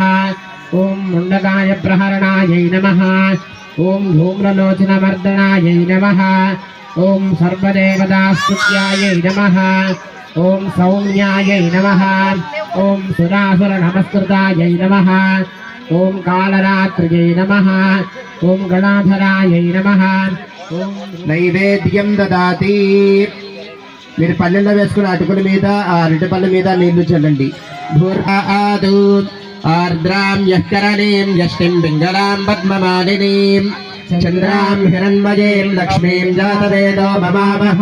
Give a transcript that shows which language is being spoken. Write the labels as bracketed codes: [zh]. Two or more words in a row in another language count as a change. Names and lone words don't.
[sa] ओम मुण्डकाय प्रहरणायै नमः। ओम धूम्रलोचनमर्दनायै नमः। ओम सर्वदेवतास्तुत्यायै नमः। ओम सौम्यायै नमः। ओम सुरासुरनमस्कृतायै नमः। ఓం కాళరాత్రియై నమః ఓం గణాధరాయై నమః ఓం నైవేద్యం దదాతి. [te] మీరు పల్లెల్లో వేసుకున్న అటుకుల మీద ఆ అరటిపళ్ళ మీద నీళ్లు చల్లండి. [sa] భూర్ఆదు ఆర్ద్రాం యఃకరణీం యష్టిం పింగళాం పద్మమాలినీం చంద్రాం హిరణ్మయీం లక్ష్మీం జాతవేదో మమావహ.